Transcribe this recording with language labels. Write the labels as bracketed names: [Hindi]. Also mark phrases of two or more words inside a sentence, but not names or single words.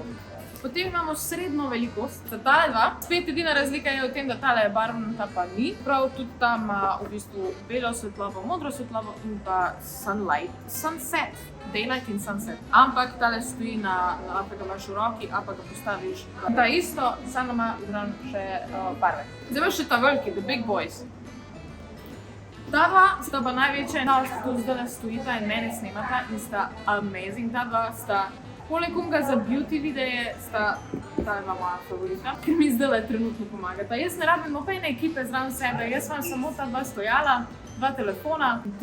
[Slovenian] Potem imamo srednjo velikost za tale dva. Spet edina razlika je v tem, da tale je barvna, ta pa ni. Prav tudi ta ima v bistvu belo svetlobo, modro svetlobo in pa sunset. Daylight in sunset. Ampak tale stoji ali pa ga imaš v roki, ali pa ga postaviš. Ta isto, samo ima zraven še barve. Zdaj pa še ta veliki, [English] the big boys. [Slovenian] Ta dva sta pa največja in tu zdaj stojita in mene snemata in sta amazing. Ta dva sta poleg onega za beauty videe sta ta dva moja favorita, ker mi zdaj trenutno pomagata. Jaz ne rabim nobene ekipe zraven sebe, jaz imam samo ta dva stojala, dva telefona in to je to.